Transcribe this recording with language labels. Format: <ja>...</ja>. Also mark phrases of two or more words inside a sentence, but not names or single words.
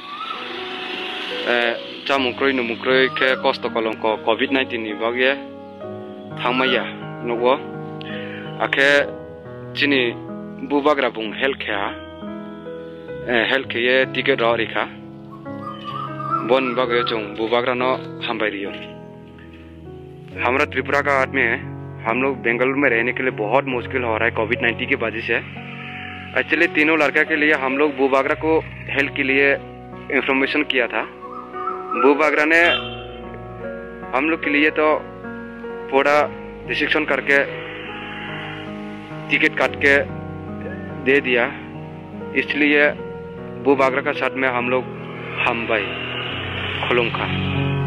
<trp>Chamukroi numukroi ke kosto kolongko COVID-19 ni bagye thangmaya nogo. Akhe chini bubagra bung</trp> <en>healthcare healthcare ticket</en> <trp>rorika. Bon bagye chung bubagra no hambairiyo.</trp> <hi>हमरा त्रिपुरा का आदमी है, हम लोग बेंगलुरु में रहने के लिए बहुत मुश्किल हो रहा है कोविड-19 की वजह से। एक्चुअली तीनों लड़का के लिए हम लोग बुबागरा को हेल्प के लिए इंफॉर्मेशन किया था। बुबागरा ने हम लोग के लिए तो पूरा रिसेप्शन करके टिकट काट के दे दिया, इसलिए बुबागरा का साथ में हम लोग हम भाई खुलूंगा।</hi>